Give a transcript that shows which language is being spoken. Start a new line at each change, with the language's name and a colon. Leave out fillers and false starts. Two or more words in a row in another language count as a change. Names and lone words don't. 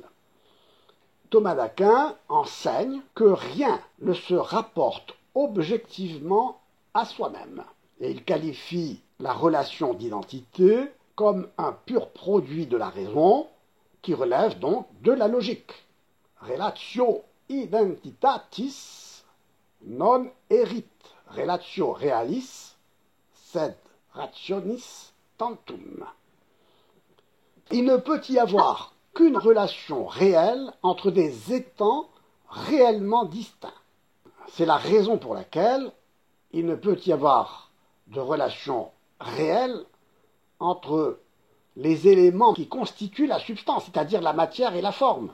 French: Thomas d'Aquin enseigne que rien ne se rapporte objectivement à soi-même. Et il qualifie la relation d'identité comme un pur produit de la raison qui relève donc de la logique.
Latin: Relatio identitatis non erit relatio realis sed rationis tantum.
French: Il ne peut y avoir qu'une relation réelle entre des étangs réellement distincts. C'est la raison pour laquelle il ne peut y avoir de relation réelle entre les éléments qui constituent la substance, c'est-à-dire la matière et la forme.